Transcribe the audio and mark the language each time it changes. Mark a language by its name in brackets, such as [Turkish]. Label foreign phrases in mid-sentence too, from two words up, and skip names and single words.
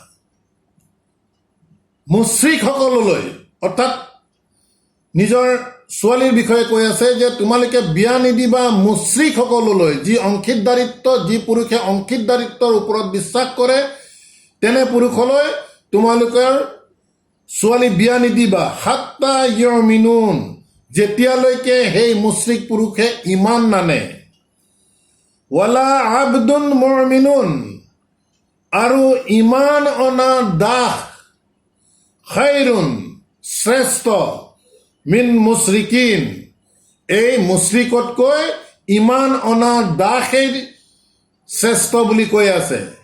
[Assamese] মুশ্ৰিকসকললৈ, অৰ্থাৎ নিজৰ ছোৱালীৰ বিষয়ে কৈ আছে যে তোমালোকে বিয়া নিদিবা মুশ্ৰিকসকললৈ, যি অংশীদাৰিত্ব, যি পুৰুষে অংশীদাৰিত্বৰ ওপৰত বিশ্বাস কৰে তেনে পুৰুষলৈ তোমালোকৰ ছোৱালী বিয়া নিদিবা। [Arabic] حتى يؤمنوا, [Assamese] যেতিয়ালৈকে সেই মুশ্ৰিক পুৰুষে ইমান নানে। [Arabic] ولعبد مؤمن, [Assamese] আৰু ইমান অনা দাস, খাইৰুন শ্ৰেষ্ঠ, [Arabic] من مشرك, [Assamese] এই মুশ্ৰিকতকৈ ইমান অনা দাসেই শ্ৰেষ্ঠ বুলি কৈ আছে।